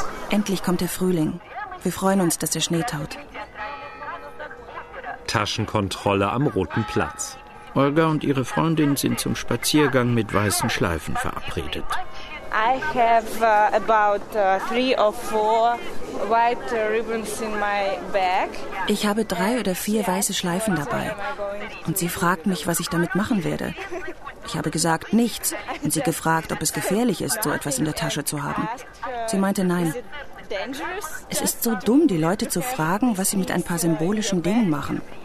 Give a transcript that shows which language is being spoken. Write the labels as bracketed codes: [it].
[de] Endlich kommt der Frühling. Wir freuen uns, dass der Schnee taut. Taschenkontrolle am Roten Platz. Olga und ihre Freundin sind zum Spaziergang mit weißen Schleifen verabredet. [en] I have about 3 or 4 white ribbons in my bag. [de] Ich habe 3 oder 4 weiße Schleifen dabei. Und sie fragt mich, was ich damit machen werde. Ich habe gesagt, nichts. Und sie gefragt, ob es gefährlich ist, so etwas in der Tasche zu haben. Sie meinte, nein. Es ist so dumm, die Leute zu fragen, was sie mit ein paar symbolischen Dingen machen.